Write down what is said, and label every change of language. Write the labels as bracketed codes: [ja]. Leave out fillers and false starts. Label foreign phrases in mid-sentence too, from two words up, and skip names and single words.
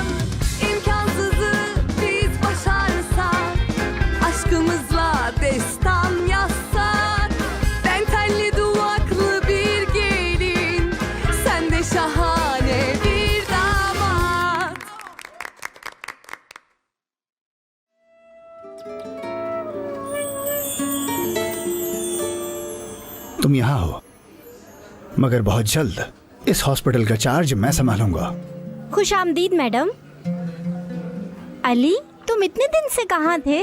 [tr] İmkansızı biz başarsak, aşkımızla destan yazsak. Ben telli duvaklı bir gelin, sen de şahane bir damat. [hi] तुम यहाँ हो, मगर बहुत जल्द इस हॉस्पिटल का चार्ज मैं संभालूंगा। खुशामदीद मैडम। अली, तुम इतने दिन से कहाँ थे?